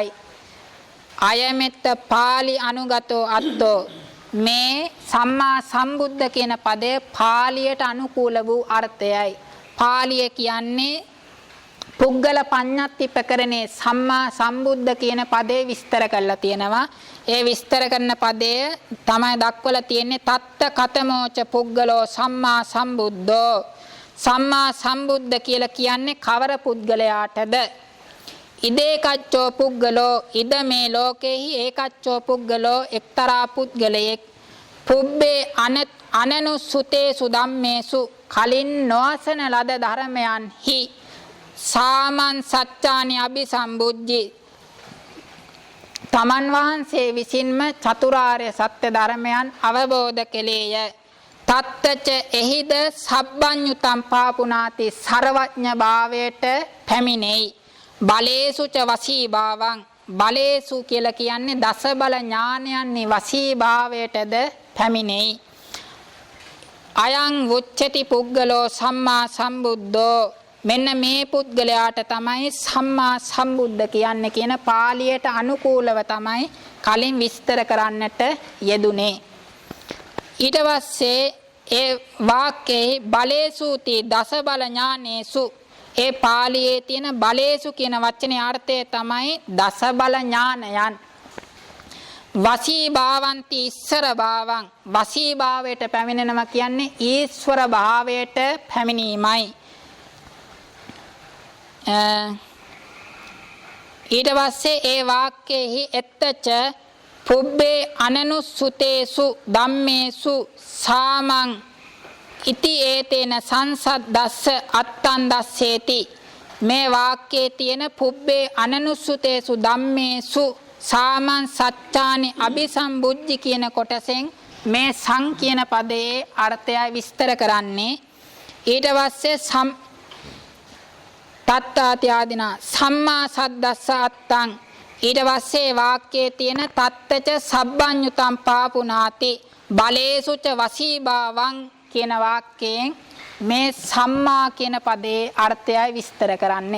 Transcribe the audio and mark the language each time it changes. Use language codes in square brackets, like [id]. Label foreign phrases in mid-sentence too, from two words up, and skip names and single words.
[pi] අයමෙත්ත පාලි අනුගතෝ අත්තෝ [si] මේ සම්මා සම්බුද්ධ කියන පදය පාලියට අනුකූල වූ අර්ථයයි. පාලිය කියන්නේ පුද්ගල පඤ්ඤත්ති ප්‍රකරණේ සම්මා සම්බුද්ධ කියන පදේ විස්තර කරලා තියෙනවා. ඒ විස්තර කරන පදය තමයි දක්වලා තියෙන්නේ [pi] තත්ත කතමෝච පුද්ගලෝ සම්මා සම්බුද්ධෝ. [si] සම්මා සම්බුද්ධ කියලා කියන්නේ කවර පුද්ගලයාටද? [pi] ඉදේකච්චෝ පුද්ගලෝ ඉද [si] මේ ලෝකෙහි [pi] ඒකච්චෝ පුද්ගලෝ [si] එක්තරා පුද්ගලයෙක් [pi] පුබ්බේ අනනුසුතේසු ධම්මේසු [si] කලින් නොඅසන ලද ධර්මයන්හි [pi] සාමන් සත්‍යානි අபிසම්බුද්ධි [si] තමන් වහන්සේ විසින්ම චතුරාර්ය සත්‍ය ධර්මයන් අවබෝධ කෙලේය. තත්තච එහිද [pi] සබ්බඤ්ඤුතං පාපුනාති [si] සර්වඥ භාවයට පැමිණෙයි. [pi] බලේසු ච වසී භාවං [si] බලේසු කියලා කියන්නේ දස බල ඥානයන්හි වසී භාවයටද පැමිණෙයි. [pi] අයං උච්චති පුද්ගලෝ සම්මා සම්බුද්ධෝ [si] මෙන්න මේ පුද්ගලයාට තමයි සම්මා සම්බුද්ධ කියන්නේ කියන පාලියට අනුකූලව තමයි කලින් විස්තර කරන්නට යෙදුනේ. ඊට පස්සේ ඒ වාක්‍යයේ [pi] බලේසුති දස බල ඥානේසු [si] ඒ පාලියේ තියෙන බලේසු කියන වචනේ අර්ථය තමයි දස බල ඥානයන්. [pi] වසී භාවಂತಿ ඉස්සර භාවං [si] වසී භාවයට පැමිණෙනවා කියන්නේ ඊශ්වර භාවයට පැමිණීමයි. ඊට පස්සේ ඒ වාක්‍යයේ [pi] එත්තච පුබ්බේ අනනුසුතේසු ධම්මේසු සාමං ඉති ඒතේන සංසද්දස්ස අත්තං දස්සේති. [si] මේ වාක්‍යයේ තියෙන [pi] පුබ්බේ අනනුසුතේසු ධම්මේසු සාමං සත්‍යානි අபிසම්බුද්ධි [si] කියන කොටසෙන් මේ සං කියන පදයේ අර්ථය විස්තර කරන්නේ. ඊට පස්සේ [pi] තත්තාති ආදිනා සම්මා සද්දස්ස අත්තං [si] ඊට පස්සේ වාක්‍යයේ තියෙන [pi] තත්තච සබ්බඤ්ඤුතං පාපුනාති බලේසුච වසීභාවං [si] කියන වාක්‍යයෙන් මේ සම්මා කියන පදේ අර්ථයයි විස්තර කරන්නේ.